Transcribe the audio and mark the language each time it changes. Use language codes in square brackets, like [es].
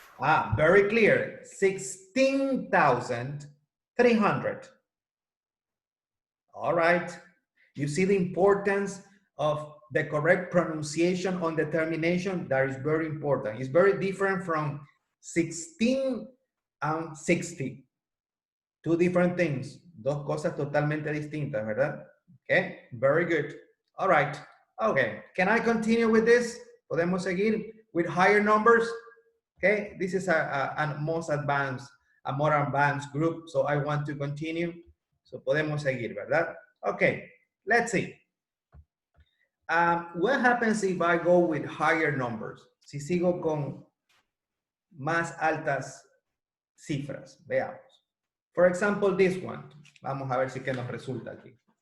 [en] Ah, very clear. 16,300. All right. You see the importance of the correct pronunciation on the termination? That is very important. It's very different from 16 and 60. Two different things. [es] Dos cosas totalmente distintas, ¿verdad? [en] Okay, very good. All right. Okay, can I continue with this? [es] ¿Podemos seguir [en] with higher numbers? Okay, this is a more advanced group, so I want to continue. [es] So podemos seguir, ¿verdad? [en] Okay, let's see. What happens if I go with higher numbers? [es] Si sigo con más altas cifras, veamos. [en] For example, this one. [es] Vamos a ver si que nos resulta aquí.